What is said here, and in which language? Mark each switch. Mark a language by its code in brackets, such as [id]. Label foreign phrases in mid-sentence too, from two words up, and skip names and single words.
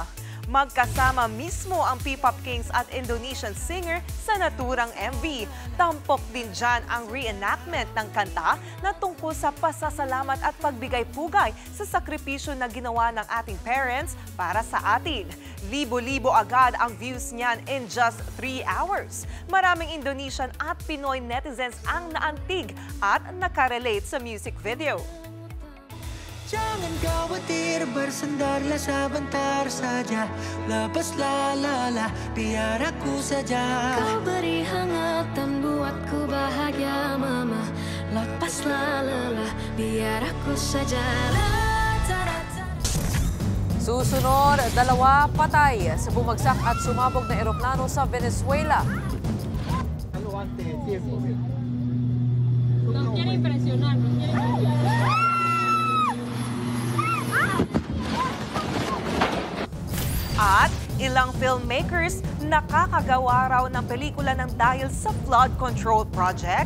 [tl] Magkasama mismo ang [en] P-pop kings [tl] at [en] Indonesian singer [tl] sa naturang MV. Tampok din dyan ang reenactment ng kanta na tungkol sa pasasalamat at pagbigay-pugay sa sakripisyo na ginawa ng ating parents para sa atin. Libo-libo agad ang views niyan [en] in just 3 hours. [tl] Maraming Indonesian at Pinoy netizens ang naantig at nakarelate sa [en] music video. [id] Jangan khawatir, bersandarlah sebentar saja. Lepaslah lelah, biar aku saja. Kau beri hangatan buatku bahagia, mama. Lepaslah lelah, biar aku saja. [tl] Susunod, 2 patay sa bumagsak at sumabog na eroplano sa Venezuela. At ilang filmmakers nakakagawa raw ng pelikula ng dahil sa [en] flood control project.